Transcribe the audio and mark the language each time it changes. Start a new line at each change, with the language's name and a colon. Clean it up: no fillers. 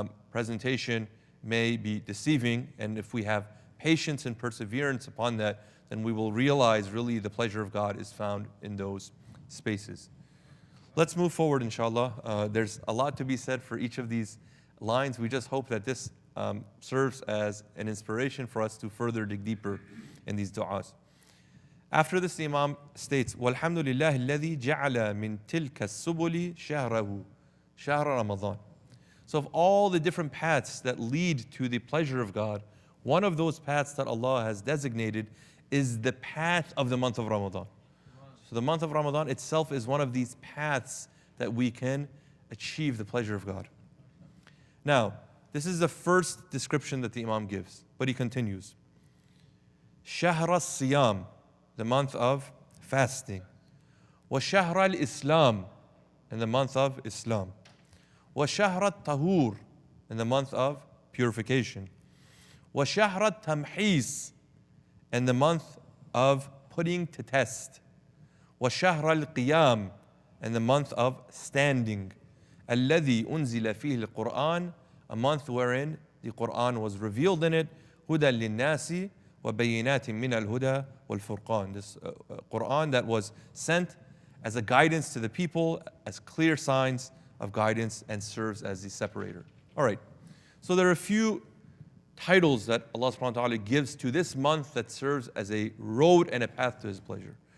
English: presentation may be deceiving, and if we have patience and perseverance upon that, then we will realize really the pleasure of God is found in those spaces. Let's move forward, inshallah. There's a lot to be said for each of these lines. We just hope that this serves as an inspiration for us to further dig deeper in these du'as. After this, the Imam states,
Arabic: وَالْحَمْدُ لِلَّهِ الَّذِي جَعَلَ مِن تِلْكَ السُّبُلِ شَهْرَهُ شَهْرَ رَمَضَانَ.
English: So of all the different paths that lead to the pleasure of God, one of those paths that Allah has designated is the path of the month of Ramadan. So the month of Ramadan itself is one of these paths that we can achieve the pleasure of God. Now, this is the first description that the Imam gives, but he continues.
Arabic: شهر الصيام,
English: the month of fasting.
Arabic: وشهر الإسلام,
English: and the month of Islam.
Arabic: وشهر الطهور,
English: in the month of purification.
Arabic: وشهر التمحيص,
English: and the month of putting to test.
Arabic: وشهر القيام,
English: and the month of standing.
Arabic: الذي أنزل فيه القرآن,
English: a month wherein the Quran was revealed in it.
Arabic: هدى للناس وبينات من الهدى والفرقان.
English: This Quran that was sent as a guidance to the people, as clear signs of guidance, and serves as the separator. All right, so there are a few titles that Allah subhanahu wa ta'ala gives to this month that serves as a road and a path to His pleasure.